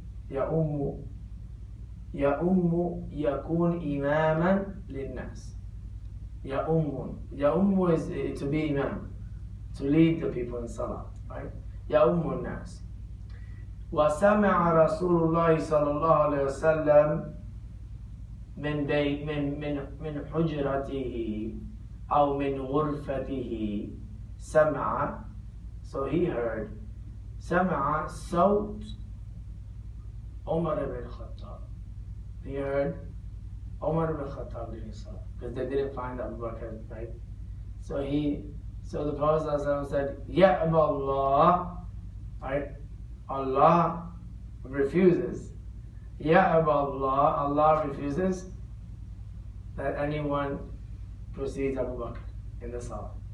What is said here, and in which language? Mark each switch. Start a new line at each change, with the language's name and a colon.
Arabic: Ya'ummu yakun imaman lin nas.
English: Ya'ummu is to be imam, to lead the people in salah, right?
Arabic: Ya'ummu nas. وسمع رسول الله صلى الله عليه وسلم من حجرته أو من غرفته سمع.
English: So he heard
Arabic: سمع صوت عمر بن الخطاب.
English: He heard Umar ibn Khattab leading salah, because they didn't find Abu Bakr, right? So the Prophet ﷺ said,
Arabic: Ya Abu Allah,
English: right? Allah refuses.
Arabic: Ya Abu Allah,
English: Allah refuses that anyone precedes Abu Bakr in the salah.